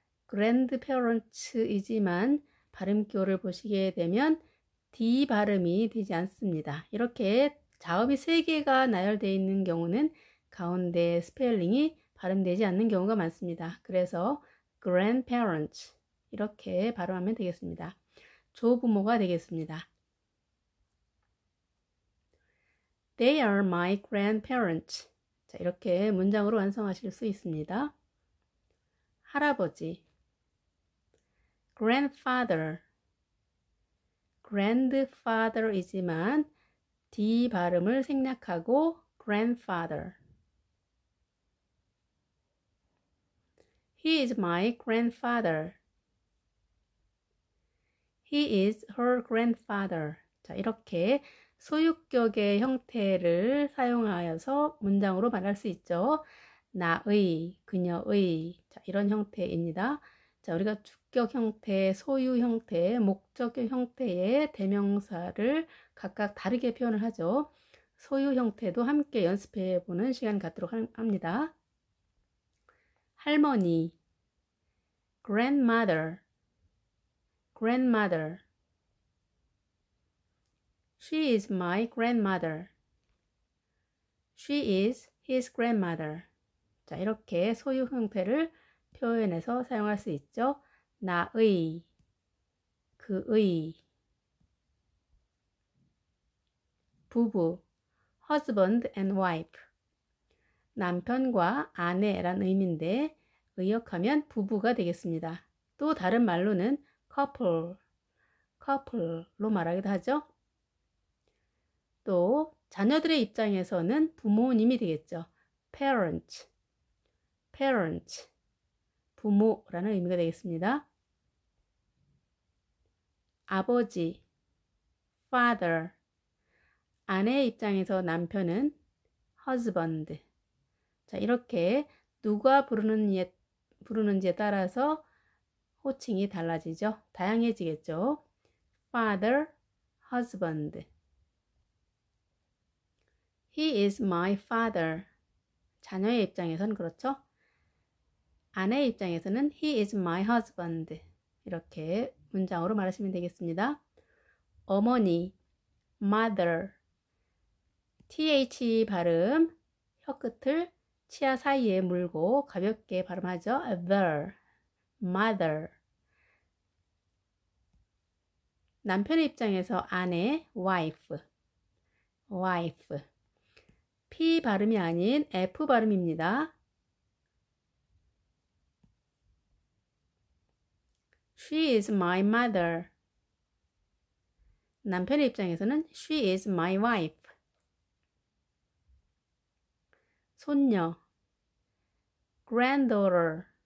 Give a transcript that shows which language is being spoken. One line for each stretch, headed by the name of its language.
Korean: grandparents이지만 발음표를 보시게 되면 D 발음이 되지 않습니다. 이렇게 자음이 3개가 나열되어 있는 경우는 가운데 스펠링이 발음되지 않는 경우가 많습니다. 그래서 grandparents 이렇게 발음하면 되겠습니다. 조부모가 되겠습니다.
English: They are my grandparents.
Korean: 자, 이렇게 문장으로 완성하실 수 있습니다. 할아버지, grandfather. grandfather이지만 D 발음을 생략하고 grandfather.
English: He is my grandfather. He is her grandfather.
Korean: 자, 이렇게 소유격의 형태를 사용하여서 문장으로 말할 수 있죠. 나의, 그녀의, 자, 이런 형태입니다. 자, 우리가 주격 형태, 소유 형태, 목적격 형태의 대명사를 각각 다르게 표현을 하죠. 소유 형태도 함께 연습해 보는 시간 갖도록 합니다. 할머니, grandmother, grandmother.
English: She is my grandmother. She is his grandmother.
Korean: 자, 이렇게 소유 형태를 표현해서 사용할 수 있죠. 나의, 그의.
English: 부부, husband and wife.
Korean: 남편과 아내라는 의미인데 의역하면 부부가 되겠습니다. 또 다른 말로는 couple로 말하기도 하죠. 또 자녀들의 입장에서는 부모님이 되겠죠. parent, 부모라는 의미가 되겠습니다. 아버지, father, 아내의 입장에서 남편은 husband. 자, 이렇게 누가 부르는지에 따라서 호칭이 달라지죠. 다양해지겠죠. father, husband.
English: He is my father.
Korean: 자녀의 입장에서는 그렇죠. 아내의 입장에서는
English: he is my husband.
Korean: 이렇게 문장으로 말하시면 되겠습니다. 어머니, mother. th 발음, 혀끝을 치아 사이에 물고 가볍게 발음하죠.
English: the, mother.
Korean: 남편의 입장에서 아내, wife. P 발음이 아닌 F 발음입니다.
English: She is my mother.
Korean: 남편의 입장에서는
English: she is my wife.
Korean: 손녀, granddaughter.